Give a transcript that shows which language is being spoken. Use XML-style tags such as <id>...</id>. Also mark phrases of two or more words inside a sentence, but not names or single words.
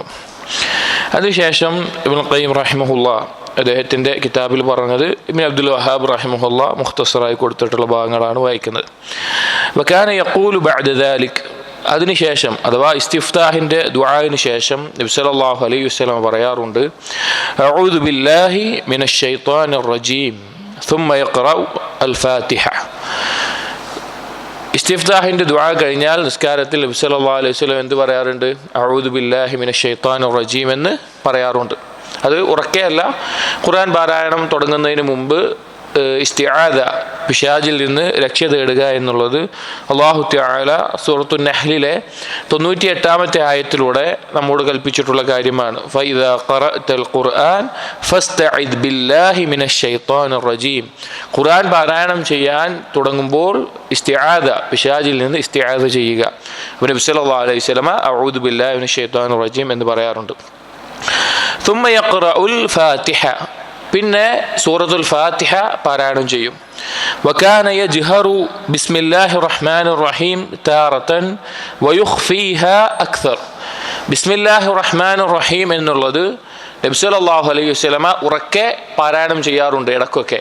<ml>അതിനുശേഷം ഇബ്നുൽ ഖയ്യിം റഹിമഹുള്ള അദ്ദേഹത്തിൻ്റെ കിതാബിൽ പറഞ്ഞത് ഇബ്നു അബ്ദുൽ വഹാബ് റഹിമഹുള്ള മുഖ്തസറായി കൊടുത്തിട്ടുള്ള ഭാഗങ്ങളാണ് വായിക്കുന്നത്.</ml> <ar>وكان يقول بعد ذلك,</ar> <ml>അതിനുശേഷം അഥവാ ഇസ്തിഫ്താഹിൻ്റെ ദുആഇന് ശേഷം നബി</ml> <ar>صلى الله عليه وسلم പറയാറുണ്ട്, أعوذ بالله من الشيطان الرجيم ثم يقرأ الفاتحة.</ar> <ml>ഇസ്തിഫ്താഹിൻ്റെ ദുആ കഴിഞ്ഞാൽ നിസ്കാരത്തിൽ നബി</ml> <ar>صلى الله عليه وسلم</ar> <ml>എന്ത് പറയാറുണ്ട്?</ml> <ar>أعوذ بالله من الشيطان الرجيم</ar> <ml>എന്ന് പറയാറുണ്ട്. അത് ഉറക്കെയല്ല, ഖുർആൻ പാരായണം തുടങ്ങുന്നതിന് മുമ്പ് ഇസ്തിആദ, പിശാചിൽ നിന്ന് രക്ഷ തേടുക എന്നുള്ളത്</ml> <ar>الله تعالى</ar> <ml>സൂറത്തുൻ നഹ്ലിലെ 98-ാമത്തെ ആയത്തിലൂടെ നമ്മോട് കൽപ്പിച്ചിട്ടുള്ള കാര്യമാണ്.</ml> <ar>فإذا قرأت القرآن فاستعذ بالله من الشيطان الرجيم.</ar> <ml>ഖുർആൻ പാരായണം ചെയ്യാൻ തുടങ്ങുമ്പോൾ ഇസ്തിആദ, പിശാചിൽ നിന്ന് ഇസ്തിആദ ചെയ്യുക.</ml> <ar>നബി صلى الله عليه وسلم أعوذ بالله من الشيطان الرجيم</ar> <ml>എന്ന് പറയാറുണ്ട്.</ml> <ar>ثم يقرأ الفاتحة,</ar> <ml>പിന്നെ സൂറത്തുൽ ഫാത്തിഹ പാരായണം ചെയ്യും.</ml> <ar>وكان يجهر ببسم الله الرحمن الرحيم تارة ويخفيها أكثر. بسم الله الرحمن الرحيم</ar> <ml>എന്നുള്ളത് നബി</ml> <ar>صلى الله عليه وسلم</ar> <ml>ഉറക്കെ പാരായണം ചെയ്യാറുണ്ട് ഇടയ്ക്കൊക്കെ.</ml>